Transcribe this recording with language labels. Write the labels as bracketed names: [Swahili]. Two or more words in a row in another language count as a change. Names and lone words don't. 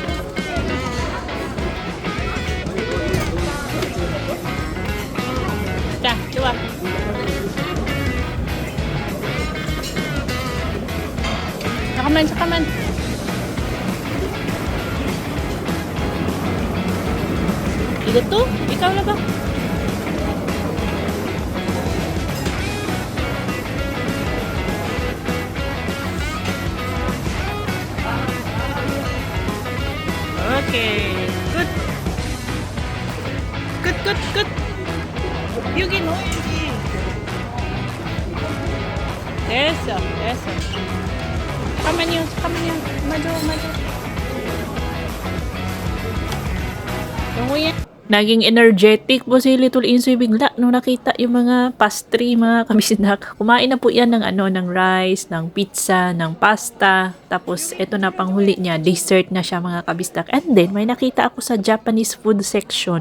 [Korean] 자, 좋아. 잠깐만. 이것도? [Filipino] ikaw na ba? Okay. Good. [Korean] 여기 넣어, 여기. 됐어. 잠깐만요. 마저. 종우야. [Filipino] Naging energetic po si Little Insoy bigla nung nakita yung mga pastry, mga kabisdak. Kumain na po yan ng rice, ng pizza, ng pasta. Tapos eto na panghuli niya, dessert na siya mga kabisdak. [English] And then [Filipino] may nakita ako sa [English] Japanese food section.